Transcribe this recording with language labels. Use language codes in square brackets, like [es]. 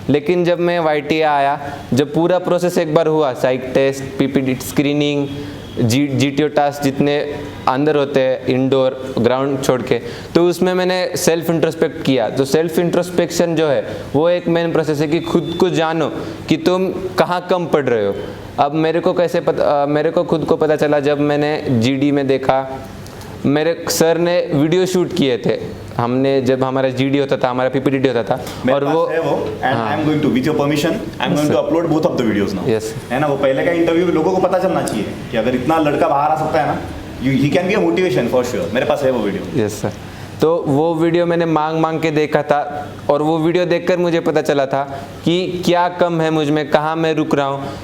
[hi] लेकिन जब मैं YTA आया, जब पूरा प्रोसेस एक बार हुआ, साइक test, PPT screening, GTO task जितने अंदर होते हैं इंडोर ग्राउंड छोड़ के, तो उसमें मैंने सेल्फ इंट्रोस्पेक्ट किया। तो सेल्फ इंट्रोस्पेक्शन जो है वो एक मेन प्रोसेस है कि खुद को जानो कि तुम कहाँ कम पढ़ रहे हो। अब मेरे को कैसे पता, मेरे को खुद को पता चला जब मैंने GD में देखा, मेरे सर ने वीडियो शूट किए थे। हमने जब हमारा GD होता था, हमारा PPT होता था, और वो [en] And I am going to with your permission I am going to upload both of the videos now. Yes. [hi] है ना, वो पहले का इंटरव्यू लोगों को पता चलना चाहिए कि अगर इतना लड़का बाहर आ सकता है ना, [en] He can be a motivation for sure. [hi] मेरे पास है वो वीडियो। [en] Yes sir. [hi] तो वो वीडियो मैंने मांग के देखा था, और वो वीडियो देखकर मुझे पता चला था कि क्या कम है मुझ में, कहाँ मैं रुक रहा हूँ।